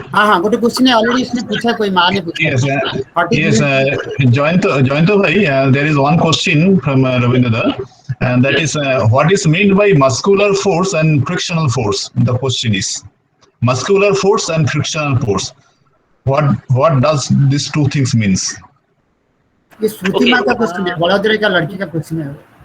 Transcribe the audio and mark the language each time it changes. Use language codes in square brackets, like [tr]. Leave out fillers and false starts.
[hi] हाँ गोटे क्वेश्चन है ऑलरेडी इसने पूछा, कोई माँ ने पूछा। [en] Yes, Jayanto bhai, there is one question from Ravindra da, and that is what is meant by muscular force and frictional force? The question is muscular force and frictional force. What does these two things means? [hi] ये श्रुति माँ का question है, बड़ोदरा का लड़की का question है।